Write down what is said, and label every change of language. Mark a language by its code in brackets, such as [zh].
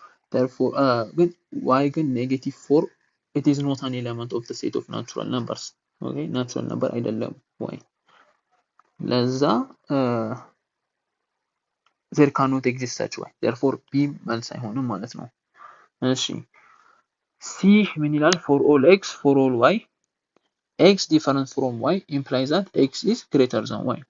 [en] Therefore, when y again negative 4, it is not an element of the set of natural numbers. Okay, natural number አይደለም y. ለዛ there cannot exist such y. [am] Therefore, b መልስ አይሆንም ማለት ነው። እሺ c ምን ይላል? [en] for all x for all y x different from y implies that x is greater than y.